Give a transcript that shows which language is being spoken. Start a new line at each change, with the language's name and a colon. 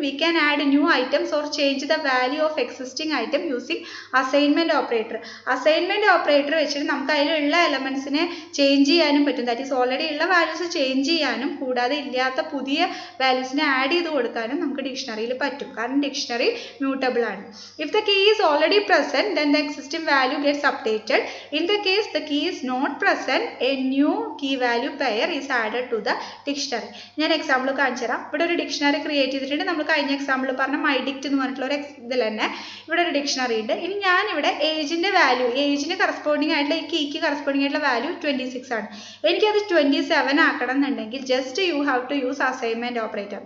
English: We can add new items or change the value of existing item using assignment operator.
Malayalam: Assignment operator വെച്ചിട്ട് നമുക്ക് അതിലുള്ള എലമെന്റ്സിനെ change ചെയ്യാനും പറ്റും.
English: that is
Malayalam: already ഉള്ള values change ചെയ്യാനും കൂടാതെ ഇല്ലാത്ത പുതിയ വാല്യൂസിനെ ആഡ് ചെയ്ത് കൊടുക്കാനും നമുക്ക് ഡിക്ഷണറിയിൽ പറ്റും. കാരണം ഡിക്ഷണറി
English: mutable ആണ്. If the key is already present, then the existing value gets updated. In the case the key is not present, a new key value pair is added to the dictionary.
Malayalam: ഞാൻ example കാണിച്ചു തരാം. ഇവിടെ ഒരു dictionary create ചെയ്തിട്ടുണ്ട്. നമ്മൾ കഴിഞ്ഞ example പറഞ്ഞ മൈഡിക്റ്റ് എന്ന് പറഞ്ഞിട്ടുള്ള ഒരു ഇതിൽ തന്നെ ഇവിടെ ഒരു ഡിക്ഷണറി ഉണ്ട്. ഇനി ഞാനിവിടെ ഏജിന്റെ വാല്യൂ, ഏജിന് കറസ്പോണ്ടിങ് ആയിട്ടുള്ള ഈ കീക്ക് കറസ്പോണ്ടിങ് ആയിട്ടുള്ള വാല്യൂ 26 ആണ്. എനിക്കത് 27 ആക്കണം എന്നുണ്ടെങ്കിൽ
English: Just you have to use assignment operator.